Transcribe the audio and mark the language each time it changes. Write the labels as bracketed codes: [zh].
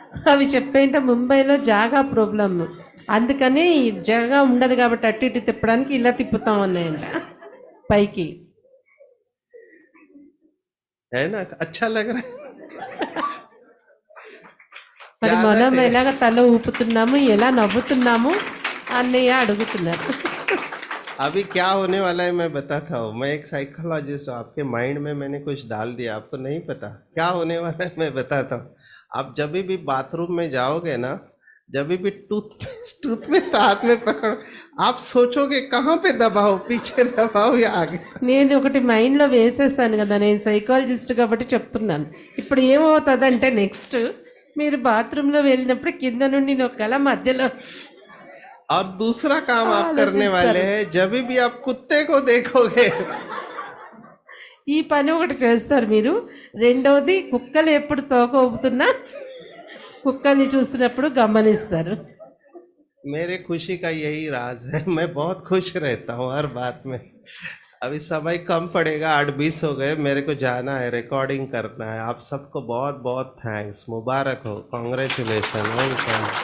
[te] అవి చెప్పేంట ముంబైలో జాగా ప్రాబ్లం, అందుకని జాగా ఉండదు కాబట్టి అటు ఇటు తిప్పడానికి ఇలా తిప్పుతాం అన్నాయంట పైకి. [hi] है ना, अच्छा लग रहा है। [te] మరి మనం ఎలాగ తల ఊపుతున్నాము, ఎలా నవ్వుతున్నాము అన్నయ్య అడుగుతున్నారు. [hi] अभी क्या होने वाला है मैं बताता हूँ। मैं एक साइकोलॉजिस्ट हूँ, आपके माइंड में मैंने कुछ डाल दिया, आपको नहीं पता क्या होने वाला है, मैं बताता हूँ। आप जब भी बाथरूम में जाओगे ना, जब भी टूथपेस्ट हाथ में पकड़ो, आप सोचोगे कहाँ पे दबाओ, पीछे दबाओ या आगे। [te] నేను ఒకటి మైండ్లో వేసేసాను కదా, నేను సైకాలజిస్ట్ కాబట్టి చెప్తున్నాను. ఇప్పుడు ఏమవుతుంది అంటే, నెక్స్ట్ మీరు బాత్రూంలో వెళ్ళినప్పుడు కింద నుండి నొక్కాల, మధ్యలో. [hi] और दूसरा काम आप करने वाले हैं, जब भी आप कुत्ते को देखोगे, [te] ఈ పని ఒకటి చేస్తారు మీరు. రెండవది, కుక్కలు ఎప్పుడు తోక ఊపుతున్నా కుక్కల్ని చూసినప్పుడు గమనిస్తారు. [hi] मेरे खुशी का यही राज है, मैं बहुत खुश रहता हूँ हर बात में। अभी समय कम पड़ेगा, 8:20 हो गए, मेरे को जाना है, रिकॉर्डिंग करना है। आप सबको बहुत बहुत थैंक्स, मुबारक हो, कॉन्ग्रेचुलेशन, वेलकम।